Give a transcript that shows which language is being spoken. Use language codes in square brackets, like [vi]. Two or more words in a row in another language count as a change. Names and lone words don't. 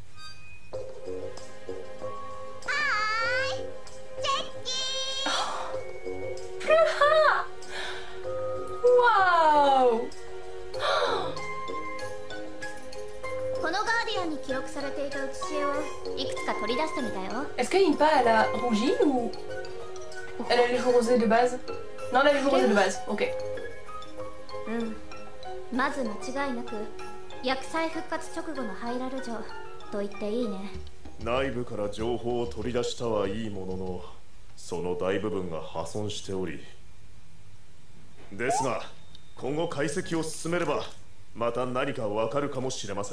[ja] Waouh! このガーディアンに記録されていた写し絵をいくつか取り出したみたよ。 [fr] Est-ce que Impa elle a rougi ou elle a les joues rosés de base? Non, elle a les joues rosés de base. Ok. [ja] まず間違いなく薬剤復活直後のハイラル城と言っていいね。内部から情報を取り出したはいいもののその大部分が破損しており、ですが今後解析を進めればまた何かわかるかもしれません。